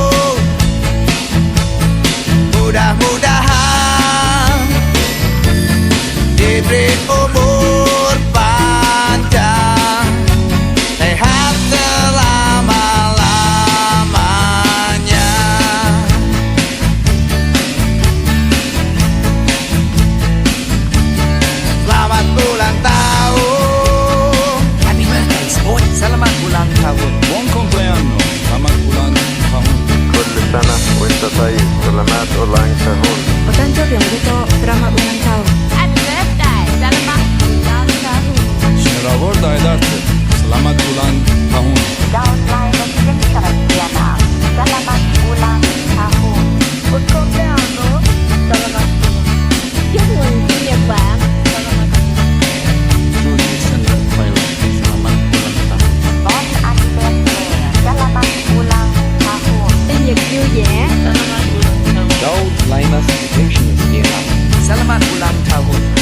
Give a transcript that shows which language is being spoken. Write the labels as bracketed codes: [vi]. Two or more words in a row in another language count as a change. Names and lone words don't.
[id] Mudah-mudahan diberi umur panjang, sehat selama-lamanya. Selamat ulang tahun. [en] Happy birthday, sport. [id] Selamat ulang tahun. [it] Buon compleanno, [id] selamat ulang tahun. [ar] كل سنة وانت طيب. [id] selamat ulang tahun. [ja] お誕生日おめでとう。 [id] Selamat ulang tahun. [en] Happy birthday, [id] selamat ulang tahun. Şeravorda ederse, selamat ulang tahun. Daun lain Cristiana. Selamat ulang tahun. [it] Buon compleanno. [id] Selamat. [vi] Chúc mừng sinh nhật bạn. [id] Judy Sender Thailand, selamat ulang tahun. [fr] Bon anniversaire. [id] Selamat ulang tahun. [vi] Sinh nhật vui vẻ. [id] Daud Laimas Christiana, Selamat ulang tahun.